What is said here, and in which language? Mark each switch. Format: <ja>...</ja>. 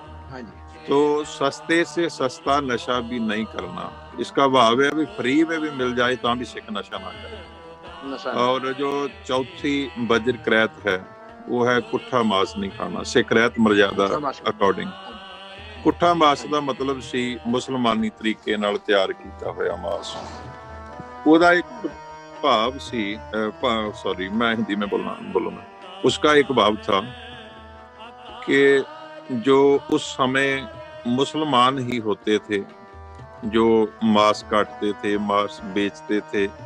<hi>हाँ जी। तो सस्ते से सस्ता नशा भी नहीं करना, इसका भाव है भी फ्री में भी मिल जाए तो भी सिख नशा ना करे। और जो चौथी वज्र करैत है वो है कुठा मांस नहीं खाना, सिख रहत मर्यादा अकॉर्डिंग।</hi> <pa>कुठा मांस ਦਾ ਮਤਲਬ ਸੀ ਮੁਸਲਮਾਨੀ ਤਰੀਕੇ ਨਾਲ ਤਿਆਰ ਕੀਤਾ ਹੋਇਆ ਮਾंस। ਉਹਦਾ ਇੱਕ</pa> <hi>भाव सी सॉरी मैं हिंदी में बोलूंगा। उसका एक भाव था कि जो उस समय मुसलमान ही होते थे जो मांस काटते थे, मांस बेचते थे।</hi>